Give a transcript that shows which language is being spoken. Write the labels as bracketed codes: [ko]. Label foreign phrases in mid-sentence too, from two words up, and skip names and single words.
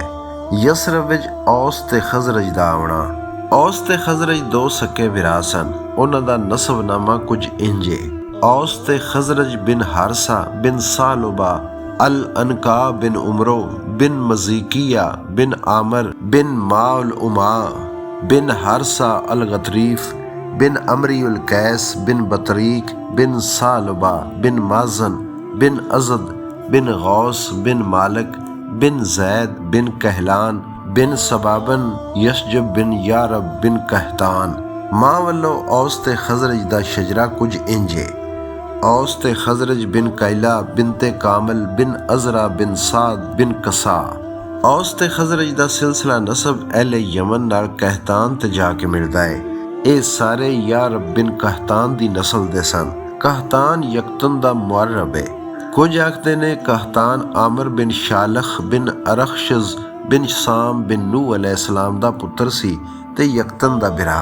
[pa] ਯਸਰਬ ਵਿੱਚ ਔਸ ਤੇ ਖਜ਼ਰਜ ਦਾ ਆਉਣਾ। ਔਸ ਤੇ ਖਜ਼ਰਜ ਦੋ ਸਕੇ ਭਰਾ ਸਨ। ਉਹਨਾਂ ਦਾ ਨਸਬਨਾਮਾ ਕੁਝ ਇੰਜੇ। ਔਸ ਤੇ ਖਜ਼ਰਜ ਬਿਨ ਹਾਰਸਾ ਬਿਨ ਸਾਲੁਬਾ ਅਲ ਅਨਕਾ ਬਿਨ ਉਮਰੋ ਬਿਨ ਮਜ਼ੀਕਿया बिन आमर बिन माउल उमा बिन हारसा अल गतरीफ बिन अमरी उल कैस बिन बतरीक बिन सालबा बिन माजन बिन अजद बिन गौस बिन मालिक बिन जैद बिन कहलान बिन सबाबन यशजब बिन यारब बिन कहतान। ਮਾਂ ਵੱਲੋਂ ਔਸ ਤੇ ਖਜ਼ਰਜ ਦਾ ਸ਼ਜਰਾ ਕੁਝ ਇੰਜੇ। ਔਸ ਤੇ ਖਜ਼ਰਜ ਬਿਨ ਕੈਲਾ ਬਿਨਤੇ ਕਾਮਲ ਬਿਨ ਅਜ਼ਰਾ ਬਿਨ ਸਾਦ ਬਿਨ ਕਸਾ। औस ते खजरज ਦਾ ਸਿਲਸਿਲਾ ਨਸਬ ਅਹਿਲੇ ਯਮਨ ਨਾਲ ਕਹਿਤਾਨ ਤੇ ਜਾ ਕੇ ਮਿਲਦਾ ਹੈ। ਇਹ ਸਾਰੇ ਯਾਰਬ ਬਿਨ कहतान ਦੀ ਨਸਲ ਦੇ ਸਨ। कहतान ਯਕਤਨ ਦਾ ਮੁਅਰਬ ਹੈ। ਕੁਝ ਆਖਦੇ ਨੇ कहतान ਆਮਰ ਬਿਨ ਸ਼ਾਲਖ ਬਿਨ ਅਰਖਸ਼ਜ਼ ਬਿਨ ਸਾਮ ਬਿਨ ਨੂਹ ਅਲੈਹਿਸਲਾਮ ਦਾ ਪੁੱਤਰ ਸੀ ਤੇ ਯਕਤਨ ਦਾ ਬਿਰਾ।